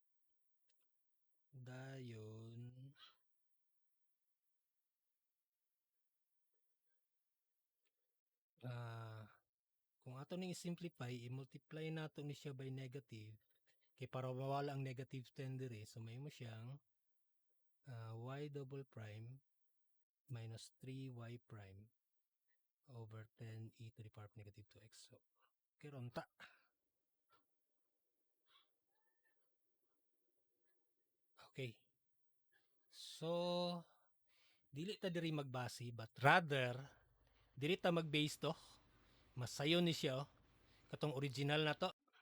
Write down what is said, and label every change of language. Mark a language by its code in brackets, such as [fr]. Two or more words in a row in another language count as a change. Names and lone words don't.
[ceb] Dayon kung ato ning i-simplify, i-multiply nato ni siya [en] by negative [ceb] kay para mawala ang negative 10 dire. [en] So [ceb] may mo siyang [en] y double prime minus 3y prime over 10 e to the power of negative 2x. [ceb] So karon ta. Okay. So dili ta diri magbase [en] but rather [ceb] dili ta mag-base to. Masayo ni siya katong original na to.